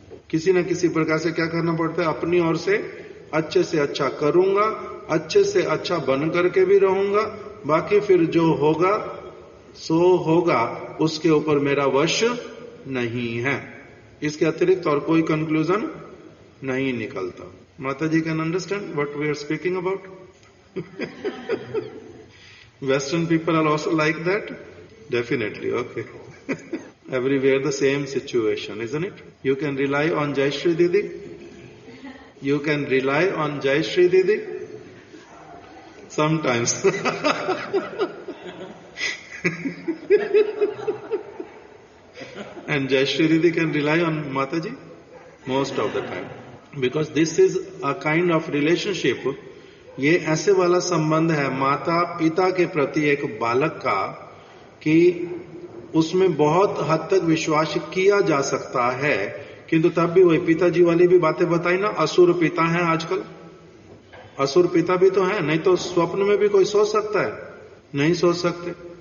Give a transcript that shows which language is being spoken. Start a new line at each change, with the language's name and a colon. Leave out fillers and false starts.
Hindi: किसी न किसी प्रकार से क्या करना पड़ता है, अपनी ओर से अच्छे से अच्छा करूंगा, अच्छे से अच्छा बन करके भी रहूंगा। बाकी फिर जो होगा सो होगा, उसके ऊपर मेरा वश नहीं है। इसके अतिरिक्त और कोई कंक्लूजन नहीं निकलता।
English: Mata ji can understand what we are speaking about? Western people are also like that? Definitely, okay. Everywhere the same situation, isn't it? You can rely on Jayashree Didi. You can rely on Jayashree Didi. Sometimes. And Jayashree Didi can rely on Mataji most of the time. Because this is a kind of relationship.
Hindi: ये ऐसे वाला संबंध है माता पिता के प्रति एक बालक का कि उसमें बहुत हद तक विश्वास किया जा सकता है, किंतु तब भी वही पिताजी वाली भी बातें बताई ना। असुर पिता हैं आजकल, असुर पिता भी तो हैं, नहीं तो स्वप्न में भी कोई सोच सकता है? नहीं सोच सकते।